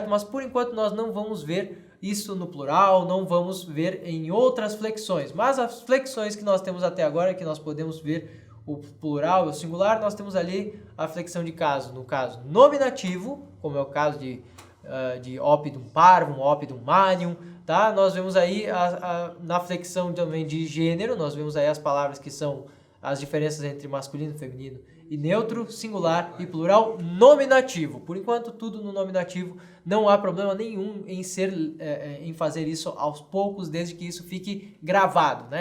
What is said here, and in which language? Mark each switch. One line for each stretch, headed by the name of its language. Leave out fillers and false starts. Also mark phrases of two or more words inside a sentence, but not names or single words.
Portuguese: Mas por enquanto nós não vamos ver isso no plural, não vamos ver em outras flexões. Mas as flexões que nós temos até agora, que nós podemos ver o plural e o singular, nós temos ali a flexão de caso. No caso nominativo, como é o caso de
Latin: opidum parvum, opidum manium,
Portuguese: tá? Nós vemos aí na flexão também de gênero, nós vemos aí as palavras que são as diferenças entre masculino, feminino e neutro, singular e plural nominativo. Por enquanto, tudo no nominativo, não há problema nenhum em fazer isso aos poucos, desde que isso fique gravado, né?